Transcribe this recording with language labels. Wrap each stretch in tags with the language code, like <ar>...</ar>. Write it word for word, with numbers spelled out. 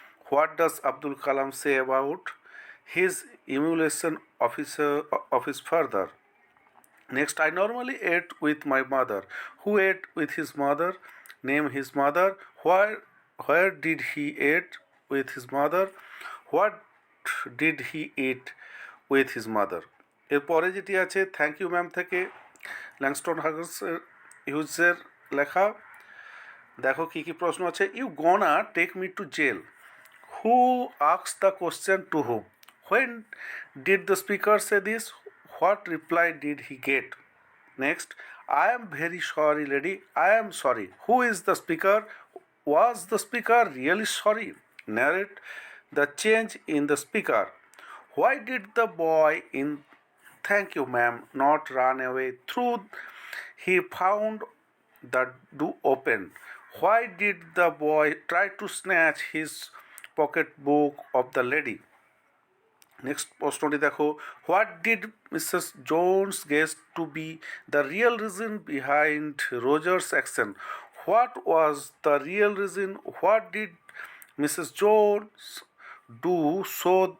<en>What does Abdul Kalam say about his emulation of his, uh, of his father? Next, I normally ate with my mother. Who ate with his mother? Name his mother. Where, where did he eat with his mother? What did he eat with his mother?</en> <bn>এরপরে যেটি আছে thank you ma'am থেকে Langston হার্গসের হিউজের লেখা। দেখো কী কী প্রশ্ন আছে,</bn> <en>You gonna take me to jail, who asks the question to whom, when did the speaker say this, what reply did he get. Next, I am very sorry lady, I am sorry, who is the speaker, was the speaker really sorry, narrate the change in the speaker, why did the boy in thank you ma'am not run away through he found the door open, why did the boy try to snatch his pocketbook of the lady. Next</en> <bn>প্রশ্নটি দেখো,</bn> <en>what did Missus Jones guess to be the real reason behind Roger's action, what was the real reason, what did Missus Jones do so</en>